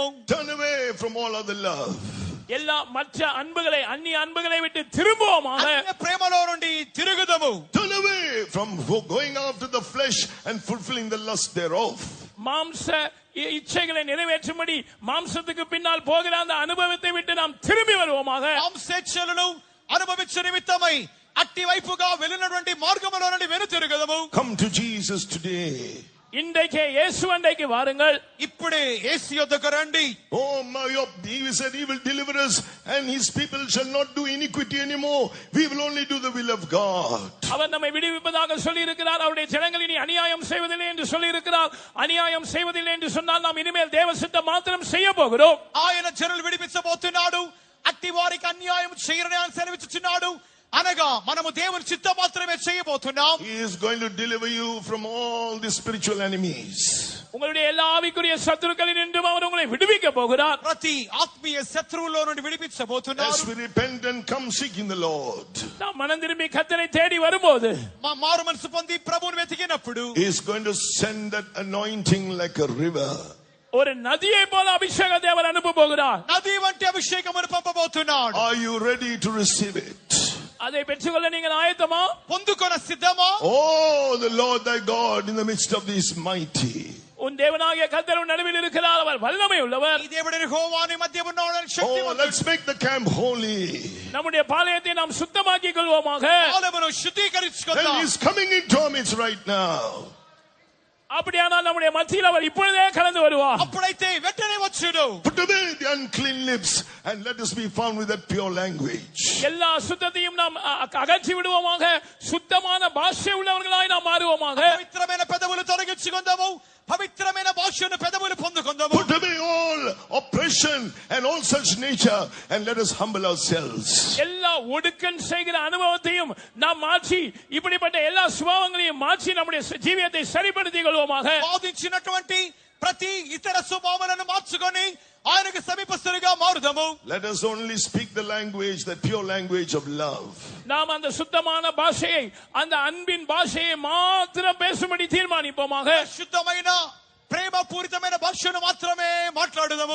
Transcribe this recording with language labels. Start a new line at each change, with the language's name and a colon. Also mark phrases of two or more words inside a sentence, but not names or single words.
English: Turn away from all other love.
Tamil: எல்லா மற்ற அன்புகளை அந்நிய அன்புகளை விட்டு திரும்புவோமாக.
Telugu: అన్య ప్రేమలో నుండి తిరుగుదము.
English: Turn away from going after the flesh and fulfilling the lust thereof.
Tamil: மாம்ச இச்சைகளை நிறைவேற்றும்படி மாம்சத்துக்கு பின்னால் போகிற அந்த அனுபவத்தை விட்டு நாம் திரும்பி வருவோமாக.
Telugu: మాంసేచ్ఛలను అనుభవించే నిమిత్తమై అట్టి వైపుగా వెళ్ళినటువంటి మార్గములో నుండి వెనుతిరుగుదము.
English: Come to Jesus today.
Tamil: இன்றைக்கே இயேசு அண்டைக்கு வாருங்கள்.
Telugu: ఇప్పుడే యేసు యొద్దకు రండి.
English: Oh my, he said he will deliver us and his people shall not do iniquity anymore. We will only do the will of God.
Tamil: அவர் நம்மை விடுவிப்பதாக சொல்லி இருக்கிறார். அவருடைய ஜனங்கள் இனி அநியாயம் செய்வதில்லை என்று சொல்லி இருக்கிறார். அநியாயம் செய்வதில்லை என்று சொன்னால் நாம் இனிமேல் தேவ சித்தம் மாத்திரம் செய்ய போகிறோம்.
Telugu: ఆయన జనులు విడిపించబోతున్నాడు. అట్టి వారికి అన్యాయం చేయరని ఆయన సెలవిచ్చుచున్నాడు. అనగా మనము దేవుని చిత్తం మాత్రమే చేయబోతున్నాం.
English: He is going to deliver you from all the spiritual enemies.
Tamil: உங்களுடைய எல்லா ஆவிக்குரிய சத்துருக்களில் நின்றும் அவர் உங்களை விடுவிக்க போகிறார்.
Telugu: ప్రతి ఆత్మీయ శత్రువులో నుండి విడిపించబోతున్నాడు.
English: As we repent and come seeking the Lord,
Tamil: நாம் மனம் திரும்பி கர்த்தரை தேடி வரும்போது,
Telugu: మారు మనసు పొంది ప్రభువుని వెతికినప్పుడు
English: He is going to send that anointing like a river.
Tamil: ஒரு நதியை போல அபிஷேகத்தை அவர் அனுப்ப போகிறார்.
Telugu: నది వంటి అభిషేకమును పంపబోతున్నాడు.
English: Are you ready to receive it?
Tamil: அதை பெற்றுக்கொள்ள நீங்கள் ஆயத்தமா?
Telugu: పొందుకొన సిద్ధమా?
English: Oh, the Lord thy God in the midst of these mighty.
Tamil: உன் தேவனாகிய கர்த்தர் உன் நடுவில் இருக்கிறார். அவர் வல்லமை உள்ளவர்.
Telugu: ఈ దేవుడు యెహోవా నీ మధ్య ఉన్నాడు.
English: Oh,
Telugu: శక్తివంతుడు.
English: let's make the camp holy.
Tamil: நம்முடைய பாளையத்தை நாம் சுத்தமாக்கிக் கொள்வோமாக.
Telugu: ఆలయమును శుద్ధీకరించుకుందాం.
English: And He's coming into our midst right now.
Tamil: அப்படியானால் நம்முடைய மத்தியில் அவர் இப்பொழுதே கலந்து வருவார்.
Telugu: అప్పుడైతే వెంటనే వచ్చును.
English: Put away the unclean lips and let us be found with that pure language.
Tamil: எல்லா அசுத்தத்தையும் நாம் அகற்றி விடுவோமாக. சுத்தமான பாஷை உள்ளவர்களாய் நாம் மாறுவோமாக.
Telugu: పవిత్రమైన పెదవులు తొలగించుకుందాము. పవిత్రమైన భాషను పెదవులు పొందుకుందాము.
English: Put away all oppression and all such nature and let us humble ourselves.
Tamil: எல்லா ஒடுக்கன் செய்கிற அனுபவத்தையும் நாம் மாற்றி இப்படிப்பட்ட எல்லா சுபாவங்களையும் மாற்றி நம்முடைய ஜீவியத்தை சரிப்படுத்திக் கொள்வோமாக.
Telugu: బాధించినటువంటి ప్రతి ఇతర స్వభావాలను మార్చుకొని ఆయనకు సమీపస్తులుగా మారుదాము.
English: Let us only speak the language, the pure language of love.
Tamil: நாம் அந்த சுத்தமான பாஷையை, அந்த அன்பின் பாஷையை மாத்திரம் பேசும்படி தீர்மானிப்போமாக.
Telugu: శుద్ధమైన ప్రేమ పూరితమైన భాషను మాత్రమే మాట్లాడుదాము.